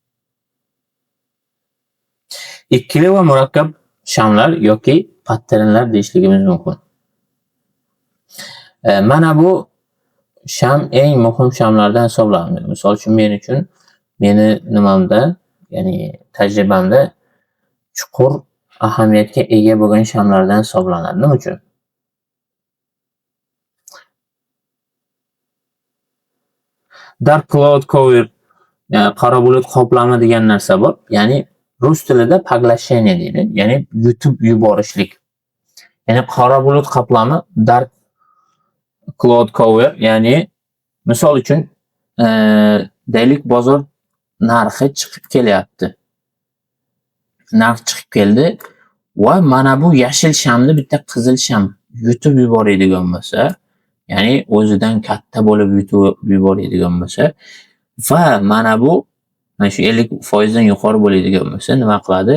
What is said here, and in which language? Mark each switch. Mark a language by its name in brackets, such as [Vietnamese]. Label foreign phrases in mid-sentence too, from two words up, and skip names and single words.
[Uzbek] Ikkili va murakkab shamlar yoki patternlar deyishligimiz mumkin. Mana bu sham eng muhim shamlardan hisoblanadi. Misol uchun meni nimamda, ya'ni tajribamda chuqur ahamiyatga ega bo'lgan shamlardan hisoblanadi. Nima uchun? [English] Dark cloud cover, [Uzbek] ya'ni qora bulut qoplama degan narsa bor. Ya'ni rus tilida поглощение deydi. Ya'ni yutib yuborishlik. Ya'ni qora bulut qoplama, [English] dark cloud cover, [Uzbek] ya'ni misol uchun deylik bozor narxi chiqib kelyapti. Narx chiqib keldi va mana bu yashil shamni bitta qizil sham yutib yuboradigan bo'lsa, ya'ni o'zidan katta bo'lib yutib yuboradigan bo'lsa va mana bu shu 50% dan yuqori bo'ladigan bo'lsa, nima qiladi?